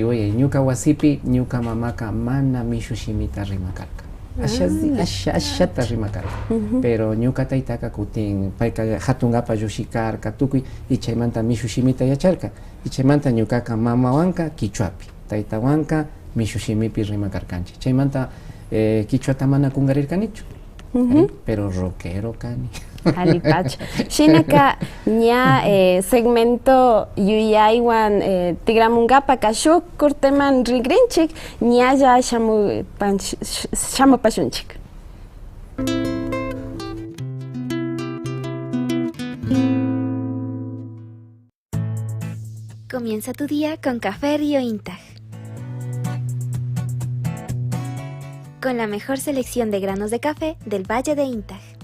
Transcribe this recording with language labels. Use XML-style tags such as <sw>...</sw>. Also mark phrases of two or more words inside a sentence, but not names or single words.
<qu>oye ñuka wasipi ñuka mamaka mana mishu shimita rimakarka ashata rimakarka pero ñuka taytaka kutin payka hatungapa llushikarka tukuy y chaymanta mishu shimita yacharka y chaymanta ñukaka mamawanka kichwapi taytawanka mishu shimipi rimakarkanchik chaymanta kichwata mana kungarirkanichu pero rockero kani. Alipacha. Shinaka ña segmento yuyaywan tigramungapa kashuk kurteman rigrinchik ña ya shamupashunchik.</qu> <es>Comienza tu día con Café Río Intag. Con la mejor selección de granos de café del Valle de Intag.</es>